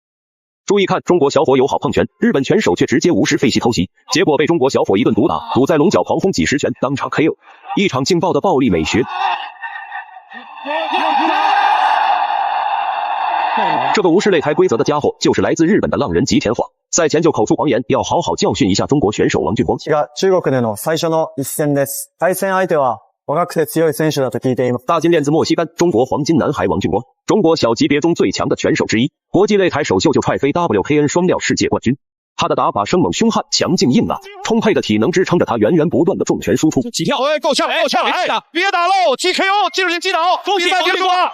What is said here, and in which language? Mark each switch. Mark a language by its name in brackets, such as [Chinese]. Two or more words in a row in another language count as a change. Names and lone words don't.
[Chinese] 注意看，中国小伙友好碰拳，日本拳手却直接无视废弃偷袭，结果被中国小伙一顿毒打，堵在龙角狂轰几十拳，当场 KO。一场劲爆的暴力美学。这个无视擂台规则的家伙，就是来自日本的浪人吉田晃。赛前就口出狂言，要好好教训一下中国选手王俊光。 [Japanese] 中国での最初の一戦です。対戦相手は若くて強い選手だと聞いています。 [Chinese] 大金链子莫西干，中国黄金男孩王俊光，中国小级别中最强的拳手之一，国际擂台首秀就踹飞 WKN 双料世界冠军。他的打法生猛凶悍，强劲硬朗，充沛的体能支撑着他源源不断的重拳输出。起跳，够呛，够呛，别打喽！GKO 技术性击倒，比赛结束了。